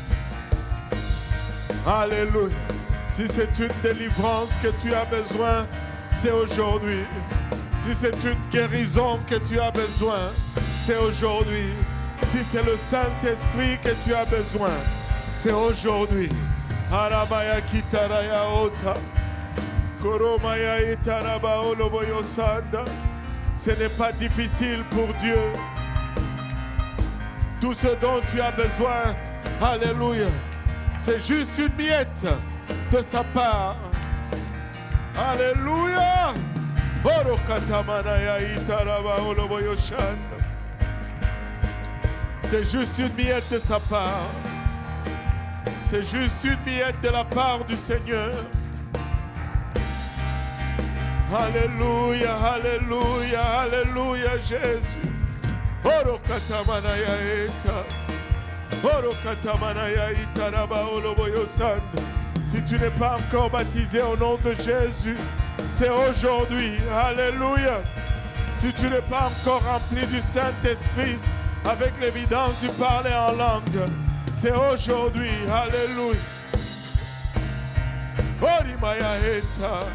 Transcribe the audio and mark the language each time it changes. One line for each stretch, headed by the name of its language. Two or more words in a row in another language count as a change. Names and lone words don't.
French: Alléluia. Si c'est une délivrance que tu as besoin, c'est aujourd'hui. Si c'est une guérison que tu as besoin, c'est aujourd'hui. Si c'est le Saint-Esprit que tu as besoin, c'est aujourd'hui. Haramaya kitaraya ota. Koromaya itaraba oloboyo sanda. Ce n'est pas difficile pour Dieu. Tout ce dont tu as besoin, alléluia, c'est juste une miette de sa part. Alléluia. C'est juste une miette de sa part. C'est juste une miette de la part du Seigneur. Alléluia, alléluia, alléluia, Jésus. Oro katamanaya eta. Oro katamanaya itaraba oloboyo sanda. Si tu n'es pas encore baptisé au nom de Jésus, c'est aujourd'hui. Alléluia. Si tu n'es pas encore rempli du Saint-Esprit avec l'évidence du parler en langue, c'est aujourd'hui. Alléluia. Orimaya eta.